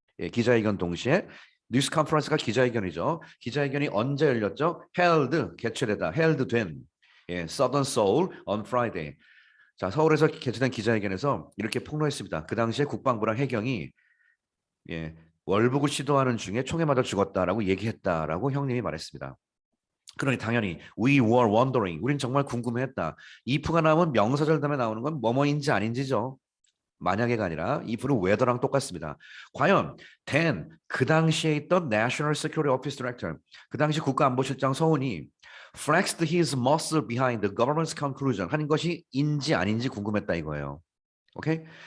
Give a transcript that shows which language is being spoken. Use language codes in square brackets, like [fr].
[ko] 예, 기자회견 동시에 뉴스 컨퍼런스가 기자회견이죠. 기자회견이 언제 열렸죠? held 개최되다. [en] held [ko] 된 예, [en] Southern Seoul on Friday. [ko] 자, 서울에서 개최된 기자회견에서 이렇게 폭로했습니다. 그 당시에 국방부랑 해경이 예, 월북을 시도하는 중에 총에 맞아 죽었다라고 얘기했다라고 형님이 말했습니다. 그러니 당연히 [en] we were wondering. [ko] 우린 정말 궁금해했다. if가 나오면 명사절 다음에 나오는 건 뭐뭐인지 아닌지죠. 만약에가 아니라 if는 whether랑 똑같습니다. 과연 then 그 당시에 있던 [en] National Security Office Director [ko] 그 당시 국가안보실장 서훈이 [en] flexed his muscle behind the government's conclusion [ko] 하는 것이 인지 아닌지 궁금했다 이거예요. 오케이?